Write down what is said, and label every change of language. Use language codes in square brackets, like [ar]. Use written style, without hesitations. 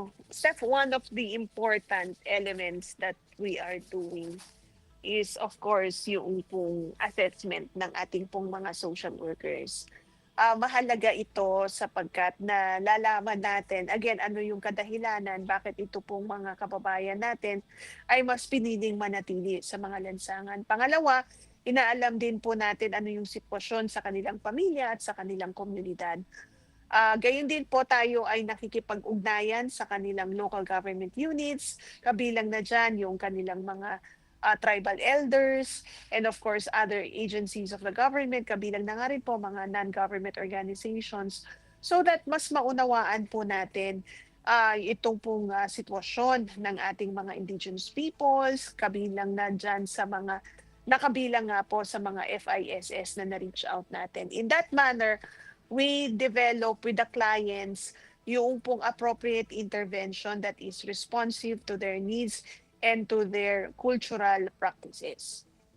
[en] Steph, one of the important elements that we are doing is of course [tl] yung pong assessment ng ating pong mga [en] social workers. [tl] Mahalaga ito sapagkat nalalaman natin, again, ano yung kadahilanan, bakit ito pong mga kababayan natin ay mas piniling manatili sa mga lansangan. Pangalawa, inaalam din po natin ano yung sitwasyon sa kanilang pamilya at sa kanilang komunidad. Gayon din po tayo ay nakikipag-ugnayan sa kanilang local government units, kabilang na dyan yung kanilang mga tribal elders, [en] and of course other agencies of the government, [tl] kabilang na nga rin po mga non-government organizations, [en] so that [tl] mas maunawaan po natin itong pong sitwasyon ng ating mga indigenous peoples, kabilang na dyan sa mga nakabilang nga po sa mga FISS na na-reach out natin. [en] In that manner, we develop with the clients [tl] yung pong [en] appropriate intervention that is responsive to their needs and to their cultural practices.